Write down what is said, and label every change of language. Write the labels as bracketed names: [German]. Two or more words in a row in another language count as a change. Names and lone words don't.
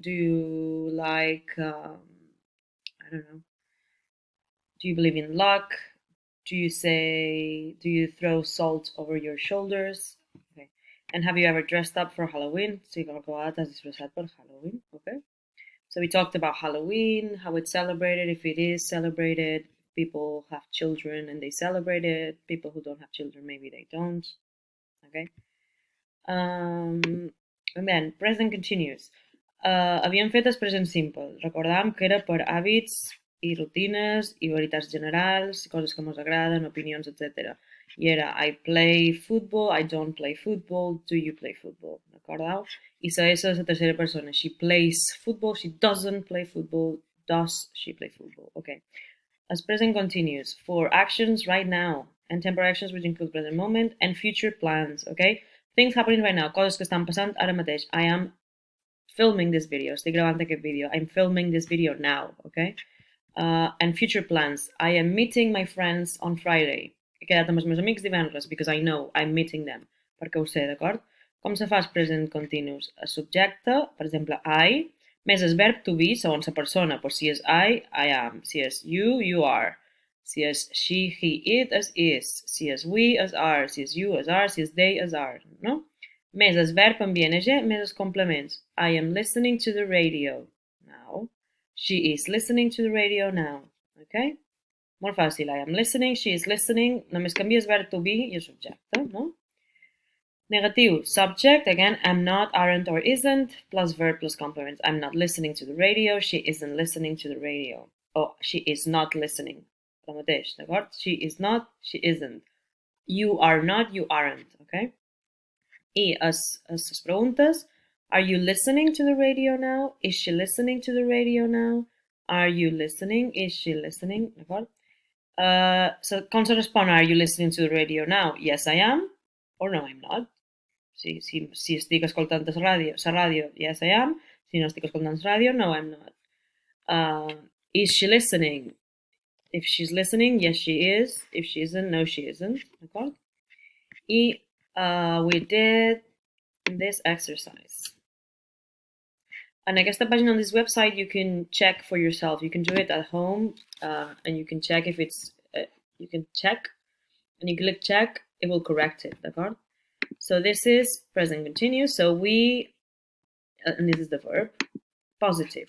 [English] Do you like, I don't know, do you believe in luck? Do you throw salt over your shoulders? Okay. And have you ever dressed up for Halloween? [Catalan] Sí, qualque vegada t'has disfressat per Halloween, okay? [English] So we talked about Halloween, how it's celebrated, if it is celebrated, people have children and they celebrate it, people who don't have children, maybe they don't, okay? And then, present continuous. [Catalan] Havíem fet el [English] present simple. [Catalan] Recordàvem que era per hàbits i rutines i veritats generals, coses que ens agraden, opinions, etc. I era [English] I play football, I don't play football, do you play football? [Catalan] Recordeu? I la S és la tercera persona. [English] She plays football, she doesn't play football, does she play football? Okay. As present continuous for actions right now and temporary actions which include present moment and future plans, okay? Things happening right now, [Catalan] coses que estan passant ara mateix. [English] I am filming this video, [Catalan] estic gravant aquest vídeo. [English] I'm filming this video now, okay? And future plans. I am meeting my friends on Friday. [Catalan] He quedat amb els meus amics divendres [English] because I know I'm meeting them, [Catalan] perquè ho sé, d'acord? Com se fa el [English] present continuous? [Catalan] El subjecte, per exemple, I, més el verb [English] to be [Catalan] segons la persona. Pues si és [English] I am. [Catalan] Si és [English] you are. [Catalan] Si és [English] she, he, it, is. [Catalan] Si és [English] we, is are. [Catalan] Si és [English] you, is are. [Catalan] Si és [English] they, is are. [Catalan] No? més el verb amb ing, més els complements. [English] I am listening to the radio now. She is listening to the radio now. [Catalan] Okay? Molt fàcil. [English] I am listening, she is listening. [Catalan] Només canvies verb [English] to be [Catalan] i el subjecte, no? Negatiu. [English] Subject, again, am not, aren't, or isn't, plus verb plus complements. I'm not listening to the radio, she isn't listening to the radio. O she is not listening. [Catalan] El mateix, d'acord? [English] She is not, she isn't. You are not, you aren't, okay? [Catalan] I les preguntes. [English] Are you listening to the radio now? Is she listening to the radio now? Are you listening? Is she listening? [Catalan] D'acord? Com se respon? [English] Are you listening to the radio now? Yes, I am. Or no, I'm not. [Catalan] Si estic escoltant la ràdio, [English] yes, I am. [Catalan] Si no estic escoltant la ràdio, no, [English] I'm not. Is she listening? If she's listening, yes, she is. If she isn't, no, she isn't. D'acord? I we did this exercise. [Catalan] On aquesta pàgina [English] on this website, you can check for yourself. You can do it at home, and you can check if it's, you can check, and you click check, it will correct it, d'accord? So this is present continuous, so we, and this is the verb, positive.